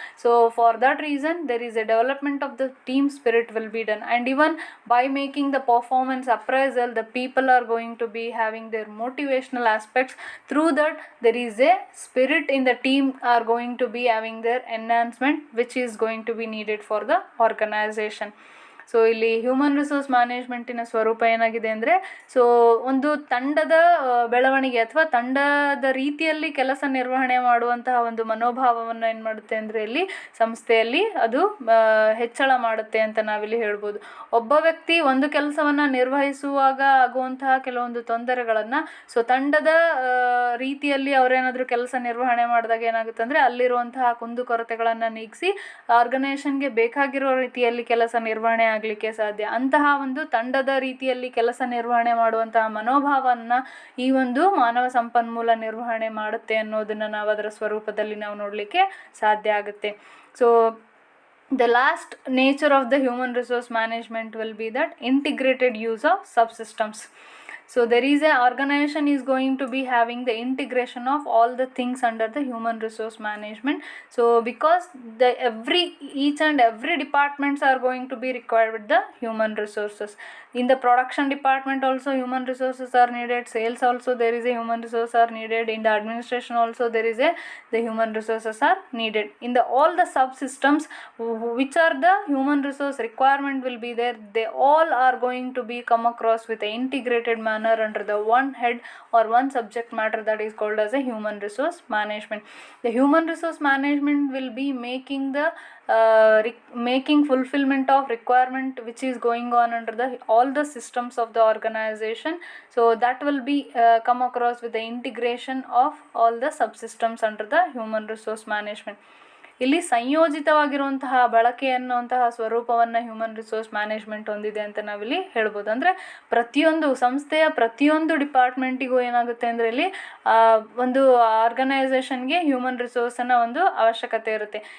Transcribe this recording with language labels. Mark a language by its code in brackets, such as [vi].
[en] So for that reason there is a development of the team spirit will be done, and even by making the performance appraisal the people are going to be having their motivational aspects. Through that there is a spirit in the team are going to be having their enhancement which is going to be needed for the organization. [kn] So ಇಲ್ಲಿ human resource ಮ್ಯಾನೇಜ್ಮೆಂಟಿನ ಸ್ವರೂಪ ಏನಾಗಿದೆ ಅಂದರೆ, so ಒಂದು ತಂಡದ ಬೆಳವಣಿಗೆ ಅಥವಾ ತಂಡದ ರೀತಿಯಲ್ಲಿ ಕೆಲಸ ನಿರ್ವಹಣೆ ಮಾಡುವಂತಹ ಒಂದು ಮನೋಭಾವವನ್ನು ಏನು ಮಾಡುತ್ತೆ ಅಂದರೆ ಇಲ್ಲಿ ಸಂಸ್ಥೆಯಲ್ಲಿ ಅದು ಹೆಚ್ಚಳ ಮಾಡುತ್ತೆ ಅಂತ ನಾವಿಲ್ಲಿ ಹೇಳ್ಬೋದು. ಒಬ್ಬ ವ್ಯಕ್ತಿ ಒಂದು ಕೆಲಸವನ್ನು ನಿರ್ವಹಿಸುವಾಗ ಆಗುವಂತಹ ಕೆಲವೊಂದು ತೊಂದರೆಗಳನ್ನು ಸೊ ತಂಡದ ರೀತಿಯಲ್ಲಿ ಅವರೇನಾದರೂ ಕೆಲಸ ನಿರ್ವಹಣೆ ಮಾಡಿದಾಗ ಏನಾಗುತ್ತೆ ಅಂದರೆ ಅಲ್ಲಿರುವಂತಹ ಕುಂದುಕೊರತೆಗಳನ್ನು ನೀಗಿಸಿ ಆರ್ಗನೈಸೇಷನ್ಗೆ ಬೇಕಾಗಿರೋ ರೀತಿಯಲ್ಲಿ ಕೆಲಸ ನಿರ್ವಹಣೆ ಆಗಲಿಕ್ಕೆ ಸಾಧ್ಯ. ಅಂತಹ ಒಂದು ತಂಡದ ರೀತಿಯಲ್ಲಿ ಕೆಲಸ ನಿರ್ವಹಣೆ ಮಾಡುವಂತಹ ಮನೋಭಾವವನ್ನು ಈ ಒಂದು ಮಾನವ ಸಂಪನ್ಮೂಲ ನಿರ್ವಹಣೆ ಮಾಡುತ್ತೆ ಅನ್ನೋದನ್ನು ನಾವು ಅದರ ಸ್ವರೂಪದಲ್ಲಿ ನಾವು ನೋಡಲಿಕ್ಕೆ ಸಾಧ್ಯ ಆಗುತ್ತೆ. [en] So the last nature of the human resource management will be that integrated use of subsystems. So there is a organization is going to be having the integration of all the things under the human resource management. So because each and every departments are going to be required with the human resources. In the production department also human resources are needed. Sales also there is a human resource are needed. In the administration also there is the human resources are needed. In the all the subsystems which are the human resource requirement will be there, they all are going to be come across with a integrated manner under the one head or one subject matter that is called as a human resource management. The human resource management will be making the making fulfillment of requirement which is going on under the all the systems of the organization. So that will be come across with the integration of all the subsystems under the human resource management. [kn] ಇಲ್ಲಿ ಸಂಯೋಜಿತವಾಗಿರುವಂತಹ ಬಳಕೆ ಅನ್ನುವಂತಹ ಸ್ವರೂಪವನ್ನು human resource management ಹೊಂದಿದೆ ಅಂತ ನಾವಿಲ್ಲಿ ಹೇಳ್ಬೋದು. ಅಂದರೆ ಪ್ರತಿಯೊಂದು ಸಂಸ್ಥೆಯ ಪ್ರತಿಯೊಂದು ಡಿಪಾರ್ಟ್ಮೆಂಟಿಗೂ ಏನಾಗುತ್ತೆ ಅಂದರೆ ಇಲ್ಲಿ ಒಂದು ಆರ್ಗನೈಸೇಷನ್ಗೆ ಹ್ಯೂಮನ್ ರಿಸೋರ್ಸನ್ನು ಒಂದು ಅವಶ್ಯಕತೆ ಇರುತ್ತೆ.